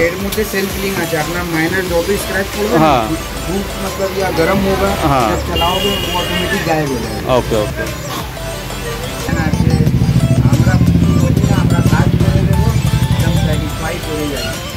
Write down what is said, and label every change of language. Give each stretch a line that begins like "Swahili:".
Bangla: এর মধ্যে self feeling আছে, আপনার মাইনর যত স্ক্র্যাচ পড়বে না
Hindi: हाँ धूप मतलब या गर्म होगा हाँ। जब चलाओगे वो ऑटोमेटिक गायब हो जाएगा। Okay okay.
Bangla: না যে আমরা বলি না আমরা কাজ করে দেবো একদম স্যাটিসফাই করে যাবে।